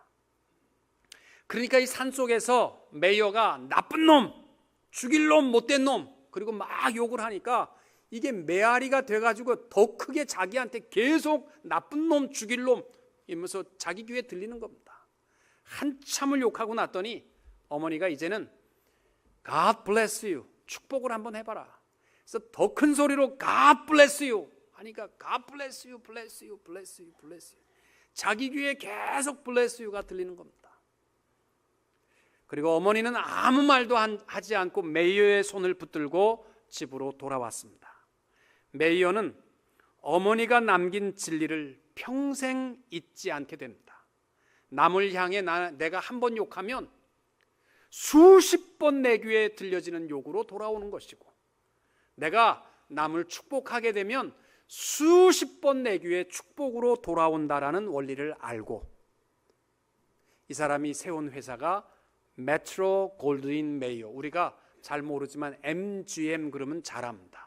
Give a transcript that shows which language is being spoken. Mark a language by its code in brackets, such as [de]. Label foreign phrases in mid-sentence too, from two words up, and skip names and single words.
[ko] 그러니까 이 산속에서 메이어가 나쁜 놈, 죽일 놈, 못된 놈, 그리고 막 욕을 하니까 이게 메아리가 돼가지고 더 크게 자기한테 계속 나쁜 놈, 죽일 놈 이러면서 자기 귀에 들리는 겁니다. 한참을 욕하고 났더니 어머니가 이제는 [en] God bless you, [ko] 축복을 한번 해봐라. 그래서 더 큰 소리로 [en] God bless you 하니까 God bless you, bless you, bless you, bless you. [ko] 자기 귀에 계속 [en] bless you [ko] 가 들리는 겁니다. 그리고 어머니는 아무 말도 하지 않고 메이어의 손을 붙들고 집으로 돌아왔습니다. 메이어는 어머니가 남긴 진리를 평생 잊지 않게 됩니다. 남을 향해 내가 한 번 욕하면 수십 번 내 귀에 들려지는 욕으로 돌아오는 것이고 내가 남을 축복하게 되면 수십 번 내 귀에 축복으로 돌아온다라는 원리를 알고 이 사람이 세운 회사가 메트로 골드윈 메이어, 우리가 잘 모르지만 MGM 그러면 잘 압니다.